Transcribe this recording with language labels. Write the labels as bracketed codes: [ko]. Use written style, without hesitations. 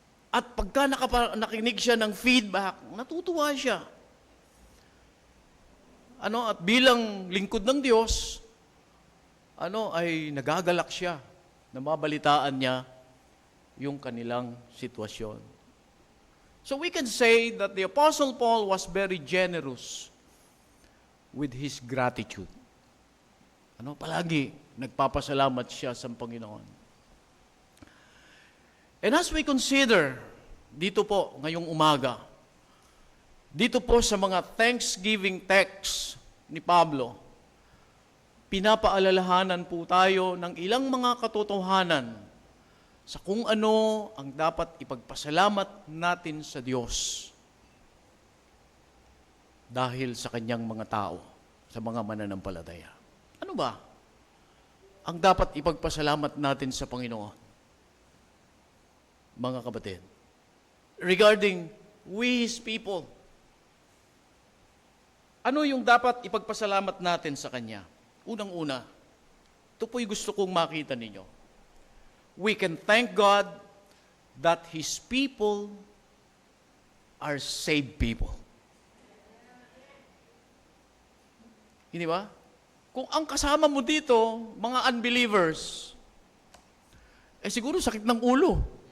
[tl] At pagka nakinig siya ng feedback, natutuwa siya. At bilang lingkod ng Diyos, ay nagagalak siya na mabalitaan niya yung kanilang sitwasyon. [en] So we can say that the Apostle Paul was very generous with his gratitude. [tl] Palagi nagpapasalamat siya sa Panginoon. [en] And as we consider [tl] dito po ngayong umaga, dito po sa mga Thanksgiving texts ni Pablo, pinapaalalahanan po tayo ng ilang mga katotohanan sa kung ano ang dapat ipagpasalamat natin sa Diyos dahil sa kanyang mga tao, sa mga mananampalataya. Ano ba ang dapat ipagpasalamat natin sa Panginoon? Mga kapatid, [en] regarding we His people, [tl] ano yung dapat ipagpasalamat natin sa Kanya? Unang-una, ito po'y gusto kong makita ninyo. [en] We can thank God that His people are saved people. [tl] Hindi ba? Kung ang kasama mo dito, mga unbelievers, siguro sakit ng ulo.